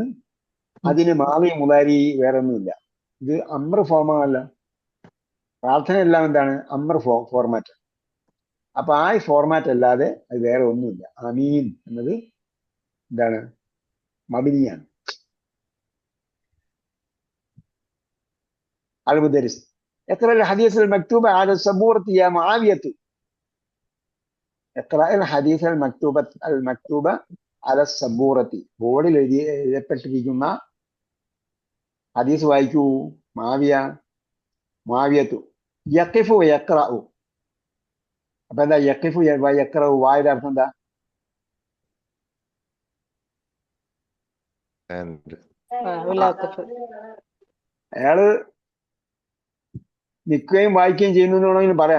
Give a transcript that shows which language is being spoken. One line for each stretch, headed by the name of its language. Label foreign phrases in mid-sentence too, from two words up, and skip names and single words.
Malayalam: അതിന് മാളി മുതാരി വേറെ ഒന്നുമില്ല. ഇത് അമ്ര ഫോമല്ല. പ്രാർത്ഥന എല്ലാം എന്താണ്? അമ്ര ഫോർമാറ്റ്. അപ്പൊ ആ ഫോർമാറ്റ് അല്ലാതെ അത് വേറെ ഒന്നുമില്ല. ആമീൻ എന്നത് എന്താണ്? മബിനിയാണ്.
Arabic: المدرس اقرأ الحديث المكتوب على السبورة يا معاوية. اقرأ الحديث المكتوب على السبورة.
Malayalam: ബോർഡിൽ എഴുതപ്പെട്ടിരിക്കുന്ന ഹദീസ് വായിക്കൂ.
Arabic: معاوية يقف ويقرأ.
Malayalam: അപ്പൊ എന്താ
Arabic: يقف ويقرأ?
Malayalam: വായുടെ അർത്ഥം എന്താ? അയാള് നിൽക്കുകയും വായിക്കുകയും ചെയ്യുന്നു എന്ന് വേണമെങ്കിൽ പറയാം.